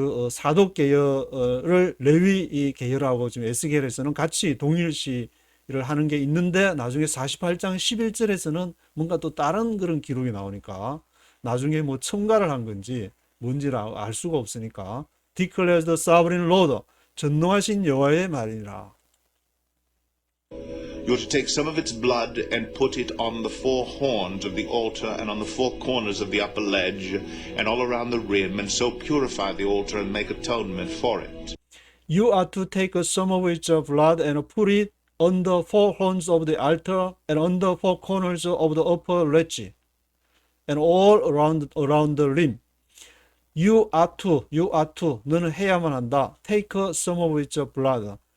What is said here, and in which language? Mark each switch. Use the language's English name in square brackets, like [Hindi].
[Korean] 사독 계열을 레위 이 계열하고 지금 에스겔에서는 같이 동일시를 하는 게 있는데 나중에 48장 11절에서는 뭔가 또 다른 그런 기록이 나오니까 나중에 뭐 첨가를 한 건지 뭔지를 알 수가 없으니까 [English] declares the sovereign Lord [Korean] 전능하신 여호와의 말이라. [English] You're to take some of its blood and put it on the four horns of the altar and on the four corners of the upper ledge and all around the rim, and so purify the altar and make atonement for it. You are to take some of its blood and put it on the four horns of the altar and on the four corners of the upper ledge and all around the rim. You are to [Korean] 너는 해야만 한다. [English] Take some of its blood.